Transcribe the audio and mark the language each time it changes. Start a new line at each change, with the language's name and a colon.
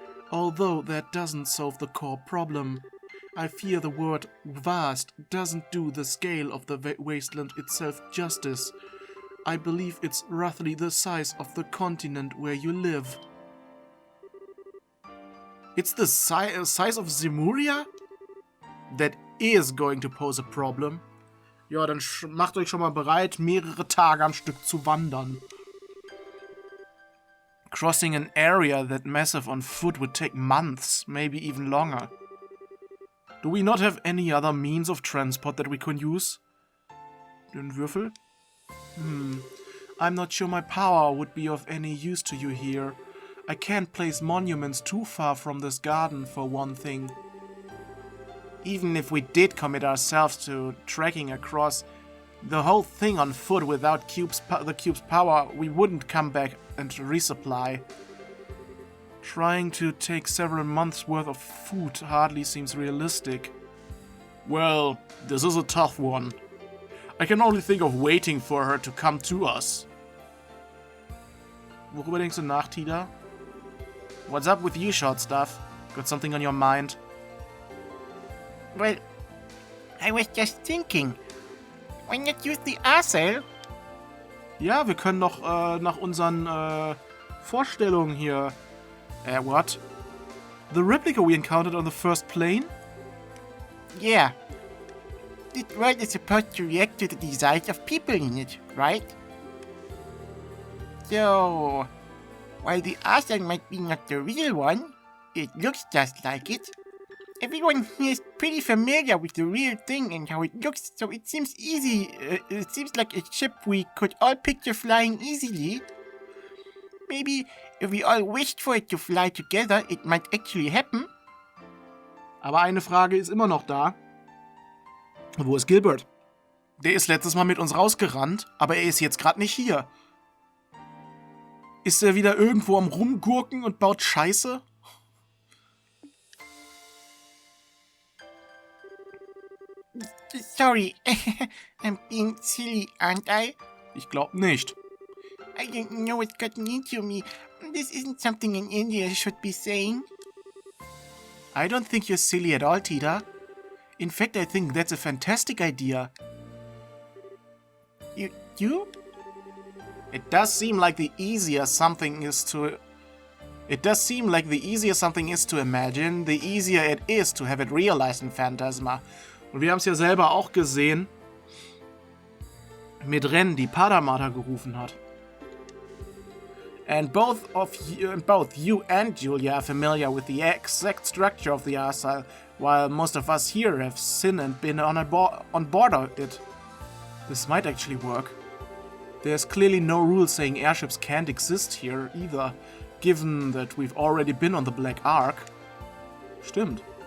English: Although that doesn't solve the core problem. I fear the word vast doesn't do the scale of the wasteland itself justice. I believe it's roughly the size of the continent where you live. It's the size of Zemuria? That is going to pose a problem.
German: Ja, dann macht euch schon mal bereit, mehrere Tage am Stück zu wandern.
English: Crossing an area that massive on foot would take months, maybe even longer. Do we not have any other means of transport that we can use?
German: Den Würfel?
English: I'm not sure my power would be of any use to you here. I can't place monuments too far from this garden, for one thing. Even if we did commit ourselves to trekking across the whole thing on foot without the cube's power, we wouldn't come back and resupply. Trying to take several months' worth of food hardly seems realistic. Well, this is a tough one. I can only think of waiting for her to come to us.
German: Worüber denkst du nach, Tida?
English: What's up with you, short stuff? Got something on your mind? Well, I was just thinking, why not use the Arcel?
German: Ja, wir können doch nach unseren Vorstellungen hier...
English: what? The replica we encountered on the first plane? Yeah. This world is supposed to react to the desires of people in it, right? So, while the Arcel might be not the real one, it looks just like it. Everyone here is pretty familiar with the real thing and how it looks, so it seems easy. It seems like a ship we could all picture flying easily. Maybe if we all wished for it to fly together, it might actually happen.
German: Aber eine Frage ist immer noch da. Wo ist Gilbert? Der ist letztes Mal mit uns rausgerannt, aber er ist jetzt gerade nicht hier. Ist er wieder irgendwo am Rumgurken und baut Scheiße?
English: Sorry, I'm being silly, aren't I?
German: Ich glaub nicht.
English: I don't know what's gotten into me. This isn't something an Indian should be saying. I don't think you're silly at all, Tida. In fact, I think that's a fantastic idea. You? It does seem like the easier something is to... It does seem like the easier something is to imagine, the easier it is to have it realized in Phantasma.
German: Und wir haben es ja selber auch gesehen mit Ren, die Padamata gerufen hat.
English: And both you and Julia are familiar with the exact structure of the Arcel, while most of us here have seen and been on board of it. This might actually work. There's clearly no rule saying airships can't exist here either, given that we've already been on the Black Ark.
German: Stimmt.